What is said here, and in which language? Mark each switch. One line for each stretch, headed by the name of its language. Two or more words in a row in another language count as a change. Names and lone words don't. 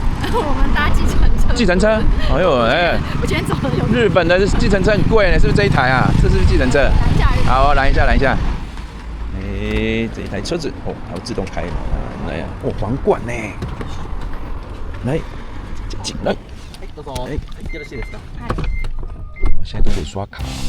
Chinese: 我们搭计程车。计程车？哎呦，我今天走的有。日本的计程车很贵呢，是不是这一台啊？这是不是计程车？好，来一下。这一台车子它会自动开来呀。皇冠呢？来，进来。
Japanese: どうぞ。よろしいですか？
Chinese: 我现在都得刷卡。